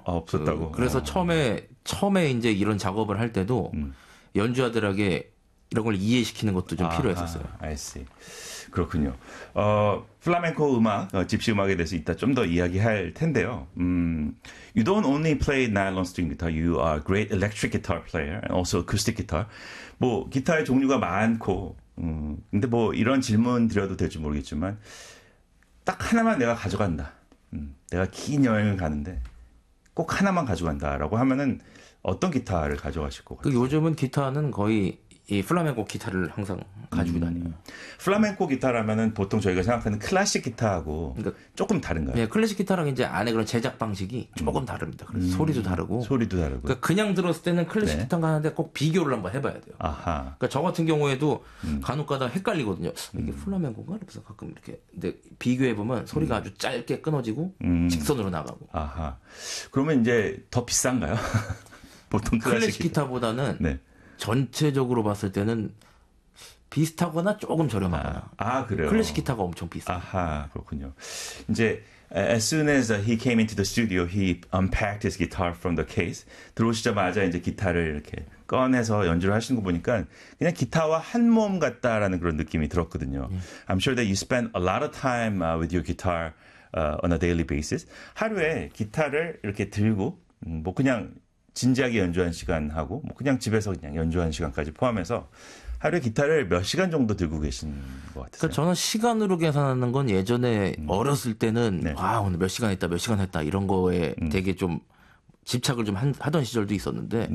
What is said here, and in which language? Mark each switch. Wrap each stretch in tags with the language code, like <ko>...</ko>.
<ko>없었다고. 그래서 처음에 이제 이런 작업을 할 때도 연주자들에게 이런 걸 이해시키는 것도 좀 필요했었어요. 아,</ko> <en>I see.</en> <ko>그렇군요. 플라멩코 음악, 집시 음악에 대해서 이따 좀 더 이야기할 텐데요.</ko> <en>You don't only play nylon string guitar. You are a great electric guitar player and also acoustic guitar.</en> <ko>뭐 기타의 종류가 많고, 근데 뭐 이런 질문 드려도 될지 모르겠지만 딱 하나만 내가 가져간다. 내가 긴 여행을 가는데 꼭 하나만 가져간다라고 하면은 어떤 기타를 가져가실 것 같아요? 요즘은 기타는 거의 이 플라멩코 기타를 항상 가지고 다녀요. 플라멩코 기타라면은 보통 저희가 생각하는 클래식 기타하고 그러니까, 조금 다른가요? 네, 클래식 기타랑 이제 안에 그런 제작 방식이 조금 다릅니다. 그래서 소리도 다르고. 그러니까 그냥 들었을 때는 클래식 네. 기타인가 하는데 꼭 비교를 한번 해봐야 돼요. 아하. 그러니까 저 같은 경우에도 간혹가다 헷갈리거든요. 이게 플라멩코인가? 그래서 가끔 이렇게 근데 비교해보면 소리가 아주 짧게 끊어지고 직선으로 나가고. 아하. 그러면 이제 더 비싼가요? 보통 클래식 기타보다는 네. 전체적으로 봤을 때는 비슷하거나 조금 저렴하거나. 아 그래요? 클래식 기타가 엄청 비싸. 아하, 그렇군요.</ko> <en>이제 as soon as he came into the studio, he unpacked his guitar from the case.</en> <ko>들어오시자마자 이제 기타를 이렇게 꺼내서 연주를 하시는 거 보니까 그냥 기타와 한 몸 같다라는 그런 느낌이 들었거든요.</ko> <en>I'm sure that you spend a lot of time with your guitar on a daily basis.</en> <ko>하루에 기타를 이렇게 들고 뭐 그냥 진지하게 연주한 시간하고 뭐 그냥 집에서 그냥 연주한 시간까지 포함해서 하루에 기타를 몇 시간 정도 들고 계신 것 같으세요? 그러니까 저는 시간으로 계산하는 건 예전에 어렸을 때는 네. 아 오늘 몇 시간 했다 몇 시간 했다 이런 거에 되게 좀 집착을 좀 하던 시절도 있었는데</ko>